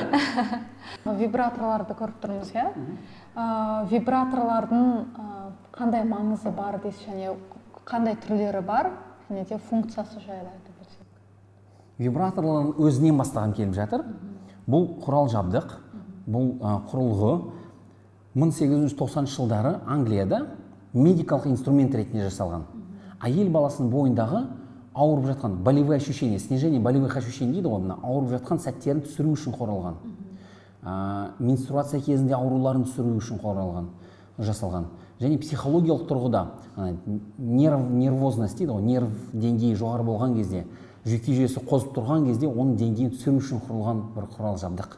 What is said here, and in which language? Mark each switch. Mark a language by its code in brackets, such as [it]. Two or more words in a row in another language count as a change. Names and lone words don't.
[kk] Вибраторларды көріп тұрмыз, вибраторлардың қандай маңызы бар дейсіз, және қандай түрлері бар, және де функциясы жайлы айтып өтсек. Вибраторлардың өзінен бастағым келіп жатыр. Бұл құрал жабдық, бұл құрылғы 1890 жылдары Англияда медикалық инструмент ретінде жасалған. Әйел баласының бойындағы ауырып жатқан [ru] болевые ощущения, снижение болевых ощущений [kk] дейді ғой, ауырып жатқан сәттерін түсіру үшін қорғалған. Менструация кезінде ауруларын түсіру үшін жасалған. Және психологиялық тұрғыда нервозность дейді ғой, нерв деңгейі жоғары болған кезде, жүйке жүйесі қозып тұрған кезде оның деңгейін түсіру үшін құрылған бір құрал жабдық.